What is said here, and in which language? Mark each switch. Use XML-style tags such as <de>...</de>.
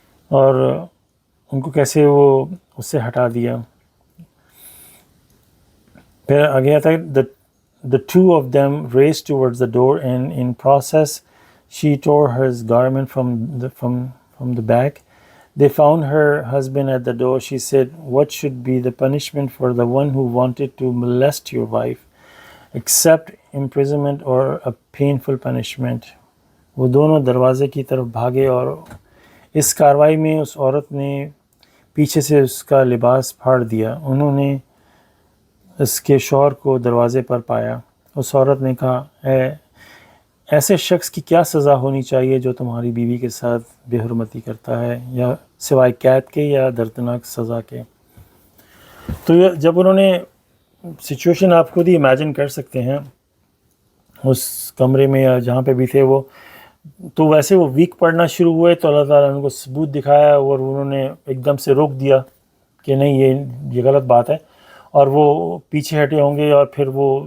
<ur>اور ان کو کیسے وہ اس سے ہٹا دیا۔ پھر آگے آتا ہے</ur> <en>the two of them raced towards the door, and in process she tore her garment from the back. They found her husband at the door. She said, "What should be the punishment for the one who wanted to molest your wife, except imprisonment or a painful punishment?"</en> <ur>وہ دونوں دروازے کی طرف بھاگے، اور اس کاروائی میں اس عورت نے پیچھے سے اس کا لباس پھاڑ دیا۔ انہوں نے اس کے شوہر کو دروازے پر پایا۔ اس عورت نے کہا، ایسے شخص کی کیا سزا ہونی چاہیے جو تمہاری بیوی کے ساتھ بے حرمتی کرتا ہے، یا سوائے قید کے یا دردناک سزا کے؟ تو جب انہوں نے سچویشن آپ خود ہی امیجن کر سکتے ہیں، اس کمرے میں یا جہاں پہ بھی تھے وہ، تو ویسے وہ ویک پڑنا شروع ہوئے تو اللہ تعالیٰ نے ان کو ثبوت دکھایا، اور انہوں نے ایک دم سے روک دیا کہ نہیں یہ غلط بات ہے، اور وہ پیچھے ہٹے ہوں گے، اور پھر وہ</ur>